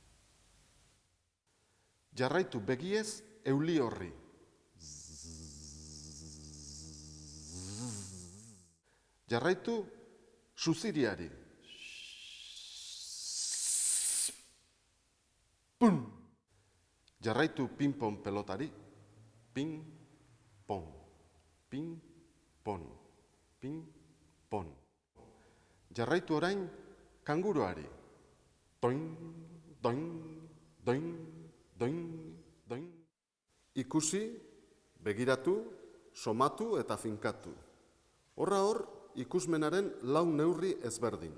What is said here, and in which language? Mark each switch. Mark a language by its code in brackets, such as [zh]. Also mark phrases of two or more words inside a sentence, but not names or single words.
[eu] Jarraitu begiez euli horri. Jarraitu suziriari. Pum! Jarraitu ping-pong pelotari. Ping-pong. Ping-pong. Ping-pong. Jarraitu orain kanguruari. Doin, doin, doin, doin, doin. Ikusi, begiratu, somatu eta finkatu. Horra hor, ikusmenaren 4 neurri ezberdin.